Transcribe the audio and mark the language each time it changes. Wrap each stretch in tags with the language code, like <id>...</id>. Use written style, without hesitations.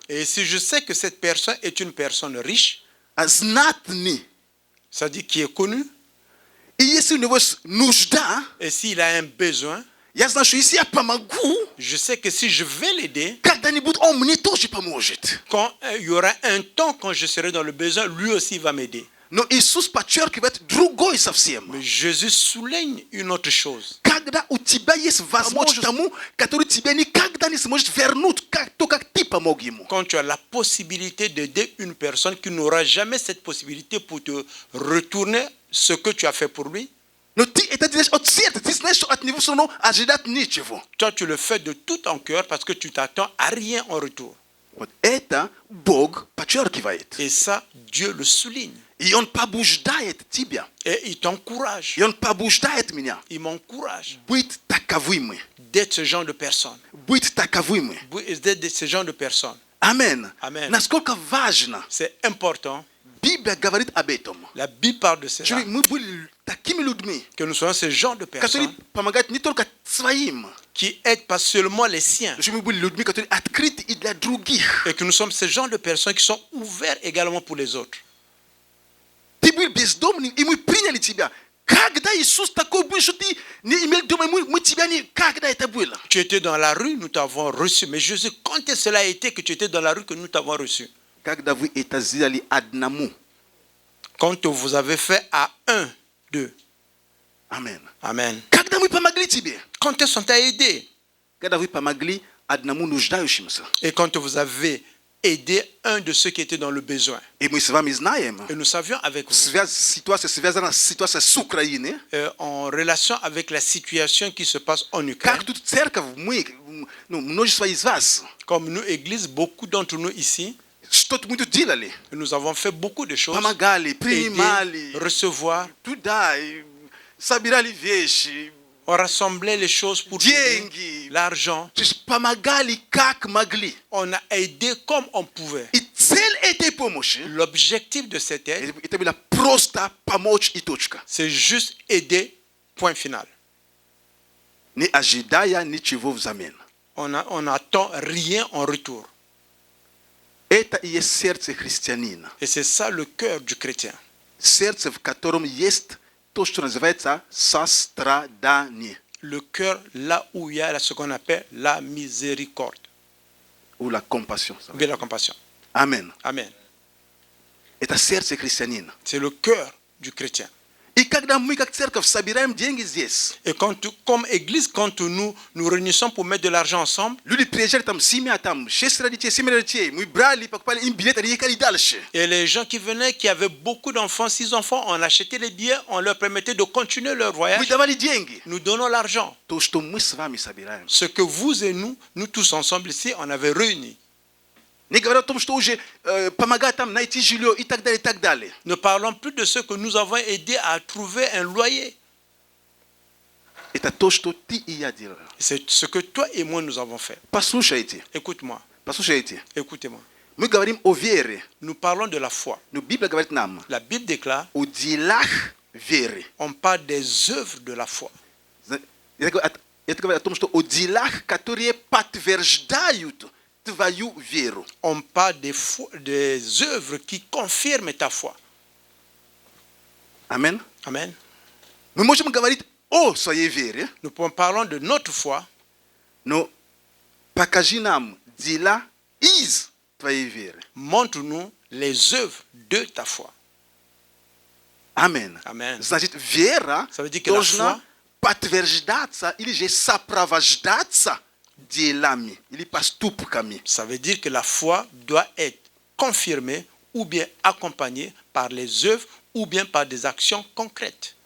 <fr>Et si je sais que cette personne est une personne riche,</fr> <ru>знатный,</ru> <fr>c'est-à-dire qui est connue,</fr> <ru>и если у него есть нужда,</ru> <fr>et s'il a un besoin,</fr> <ru>я знаю, что если я помогу,</ru> <fr>je sais que si je vais l'aider,</fr> <ru>когда-нибудь он мне тоже поможет.</ru> <fr>quand il y aura un temps quand je serai dans le besoin, lui aussi va m'aider.</fr> <ru>Но Иисус подчеркивает другой совсем.</ru> <fr>Mais Jésus souligne une autre chose.</fr> <ru>Когда у тебя есть возможность тому, который тебе никогда не сможет вернуть, то, как ты помог ему.</ru> <fr>Quand tu as la possibilité d'aider une personne qui n'aura jamais cette possibilité pour te retourner ce que tu as fait pour lui,</fr> <ru>Но ты это делаешь от сердца, ты знаешь, что от него все равно ожидать ничего.</ru> <fr>toi tu le fais de tout ton cœur parce que tu t'attends à rien en retour.</fr> <ru>Вот это Бог подчеркивает.</ru> <fr>Et ça, Dieu le souligne.</fr> <ru>И Он побуждает тебя.</ru> <fr>Et il t'encourage.</fr> <ru>И Он побуждает меня</ru> <fr>Il m'encourage</fr> <ru>быть таковыми.</ru> <fr>d'être ce genre de personne.</fr> <ru>Быть таковыми.</ru> <fr>D'être ce genre de personne.</fr> <ru>Амен.</ru> <fr>Амен.</fr> <ru>Насколько важно.</ru> <fr>C'est important.</fr> <ru>Библия говорит об этом.</ru> <fr>La Bible parle de cela.</fr> <ru>Чтобы мы были такими людьми,</ru> <fr>Que nous soyons ce genre de</fr> <ru>которые</ru> <fr>personnes</fr> <ru>помогают не только своим,</ru> <fr>qui aident pas seulement les siens.</fr> <ru>чтобы мы были людьми, которые открыты и для других.</ru> <fr>Et que nous sommes ce genre de personnes qui sont ouverts également pour les autres.</fr> <ru>Ты был бездомным, и мы приняли тебя. Когда Иисус такой был, что ты не имел дома, мы тебя не... Когда это было?</ru> <fr>Tu étais dans la rue, nous t'avons reçu. Mais Jésus, quand est-ce que cela a été que tu étais dans la rue que nous t'avons reçu?</fr> <ru>Когда вы это сделали одному.</ru> <fr>Quand vous avez fait à un, deux.</fr> <ru>Amen.</ru> <fr>Amen.</fr> <ru>Когда мы помогли тебе?</ru> <fr>Quand est-ce qu'on t'a aidé?</fr> <ru>Когда вы помогли одному нуждающемуся.</ru> <fr>Et quand vous avez aidé un de ceux qui étaient dans le besoin.</fr> <ru>И мы с вами знаем,</ru> <fr>Et nous savions avec vous,</fr> <ru>ситуация связана с ситуацией с Украиной.</ru> <fr>en relation avec la situation qui se passe en Ukraine,</fr> <ru>Как тут церковь, мы, множество из вас,</ru> <fr>comme nous, Église, beaucoup d'entre nous ici,</fr> <ru>что-то мы тут делали.</ru> <fr>nous avons fait beaucoup de choses.</fr> <ru>Помогали,</ru> <fr>Aider,</fr> <ru>принимали,</ru> <fr>recevoir,</fr> <ru>туда, собирали вещи,</ru> <fr>on rassemblait les choses pour</fr> <ru>деньги.</ru> <fr>l'argent.</fr> <ru>То есть помогали как могли.</ru> <fr>On a aidé comme on pouvait.</fr> <ru>И цель этой помощи,</ru> <fr>L'objectif de cette aide,</fr> <ru>это было просто помочь и точка.</ru> <fr>c'est juste aider, point final.</fr> <ru>Не ожидая ничего взамен.</ru> <fr>On n'attend rien en retour.</fr> <ru>Это и есть сердце христианина.</ru> <fr>Et c'est ça le cœur du chrétien.</fr> <ru>Сердце, в котором есть то, что называется сострадание.</ru> <fr>Le cœur là où il y a ce qu'on appelle la miséricorde. Ou la compassion. Ou bien la compassion.</fr> <ru>Amen.</ru> <fr>Amen.</fr> <ru>Это сердце христианина.</ru> <fr>C'est le cœur du chrétien.</fr> <ru>И когда мы как церковь собираем деньги здесь,</ru> <fr>Et comme église, quand nous réunissons pour mettre de l'argent ensemble,</fr> <ru>люди приезжали там, семья там, 6 детей, 7 детей, мы брали, покупали им билеты, они ехали дальше.</ru> <fr>et les gens qui venaient, qui avaient beaucoup d'enfants, 6 enfants, on achetait les billets, on leur permettait de continuer leur</fr> <ru>Мы</ru> <fr>voyage.</fr> <ru>давали деньги.</ru> <fr>Nous donnons l'argent.</fr> <ru>То, что мы с вами собираем.</ru> <fr>Ce que vous et nous tous ensemble ici, on avait réuni.</fr> <ru>Не говоря о том, что уже помогать там найти жилье и так далее, и так далее.</ru> <fr>Ne parlons plus de ceux que nous avons aidés à trouver un loyer.</fr> <ru>Это то, что ты и я делаем.</ru> <fr>C'est ce que toi et moi nous avons fait.</fr> <ru>Послушайте,</ru> <fr>Écoute-moi,</fr> <ru>послушайте.</ru> <fr>écoutez-moi.</fr> <ru>Мы говорим о вере.</ru> <fr>Nous parlons de la foi.</fr> <ru>Но Библия говорит нам</ru> <fr>La Bible déclare,</fr> <ru>о делах веры.</ru> <fr>on parle des œuvres de la foi.</fr> <ru>Это говорит о том, что о делах, которые подтверждают твою веру.</ru> <fr>On parle des œuvres qui confirment ta foi.</fr> <ru>Амен.</ru> <fr>Amen.</fr> <ru>Мы можем говорить о своей вере,</ru> <fr>Nous parlons de notre foi,</fr> <ru>но покажи нам дела из твоей веры.</ru> <fr>montre-nous les œuvres de ta foi.</fr> <ru>Амен.</ru> <fr>Amen.</fr> <ru>Значит, вера</ru> <fr>Ça veut dire que la</fr> <ru>должна</ru> <fr>foi</fr> <ru>подтверждаться или же сопровождаться делами или поступками.</ru> <fr>Ça veut dire que la foi doit être confirmée ou bien accompagnée par les œuvres ou bien par des actions concrètes.</fr>